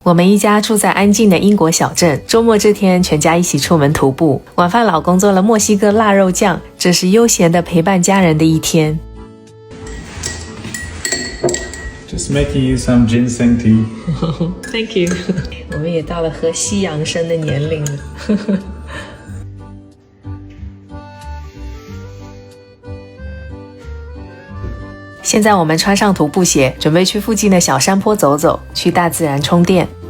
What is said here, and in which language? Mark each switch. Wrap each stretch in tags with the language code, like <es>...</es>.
<zh>我们一家住在安静的英国小镇，周末这天全家一起出门徒步。晚饭老公做了墨西哥腊肉酱，这是悠闲的陪伴家人的一天。</zh> <en>Just making you some ginseng tea. Thank you.</en> <zh>我们也到了喝西洋参的年龄了。现在我们穿上徒步鞋，准备去附近的小山坡走走，去大自然充电。</zh>